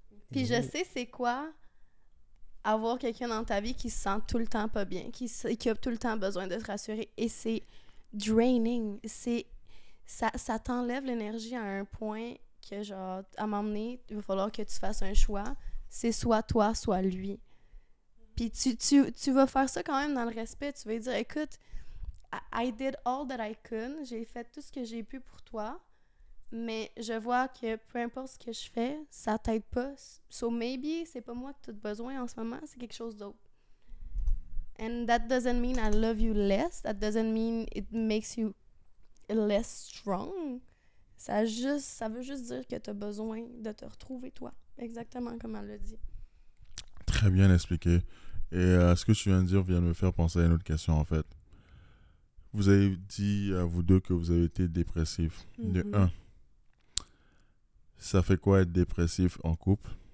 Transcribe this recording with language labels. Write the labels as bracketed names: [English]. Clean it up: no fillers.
[French] Puis je sais c'est quoi avoir quelqu'un dans ta vie qui se sent tout le temps pas bien, qui a tout le temps besoin de te rassurer. Et c'est draining. Ça t'enlève l'énergie à un point que, genre, à un moment donné, il va falloir que tu fasses un choix. C'est soit toi, soit lui. Puis tu vas faire ça quand même dans le respect. Tu vas lui dire, écoute, [English] I did all that I could. [French] J'ai fait tout ce que j'ai pu pour toi. Mais je vois que peu importe ce que je fais, ça t'aide pas. [English] So maybe, [French] c'est pas moi que tu as besoin en ce moment, c'est quelque chose d'autre. [English] And that doesn't mean I love you less. That doesn't mean it makes you less strong. [French] Ça veut juste dire que tu as besoin de te retrouver toi. Exactement comme elle l'a dit. Très bien expliqué. Et ce que tu viens de dire vient de me faire penser à une autre question, en fait. Vous avez dit, vous deux, que vous avez été dépressifs. De un, ça fait quoi être dépressif en couple?